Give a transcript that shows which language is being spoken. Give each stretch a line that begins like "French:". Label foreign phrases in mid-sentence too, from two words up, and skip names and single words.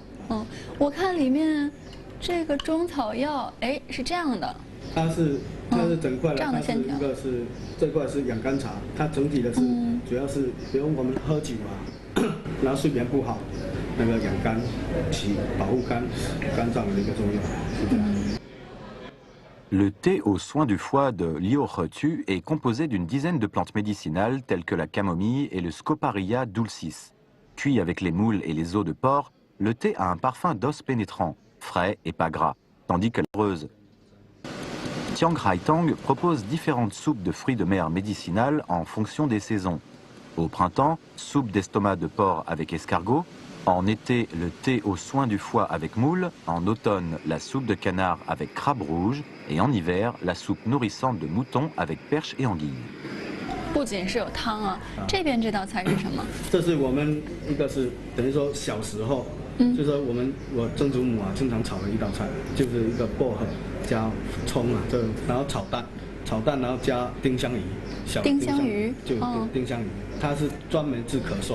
Chinese: 我看里面这个中草药，哎，是这样的。它是整块的，这样的线条。一个是这块是养肝茶，它整体的是主要是，比如我们喝酒啊，然后睡眠不好，那个养肝、保护肝脏的一个作用，是这样。
French: Le thé aux soins du foie de Liuohetu est composé d'une dizaine de plantes médicinales telles que la camomille et le Scoparia dulcis. Cuit avec les moules et les os de porc, le thé a un parfum d'os pénétrant, frais et pas gras, tandis que la rose. Tiang Rai Tang propose différentes soupes de fruits de mer médicinales en fonction des saisons. Au printemps, soupe d'estomac de porc avec escargot. En été, le thé aux soins du foie avec moule. En automne, la soupe de canard avec crabe rouge. Et en hiver, la soupe nourrissante de mouton avec perche et anguille.
Chinese: 不仅是有汤啊，这边这道菜是什么？这是我们一个是等于说小时候，就是说我曾祖母啊经常炒的一道菜，就是一个薄荷加葱啊，然后炒蛋然后加丁香鱼，小丁香鱼就丁香鱼，它是专门治咳嗽的。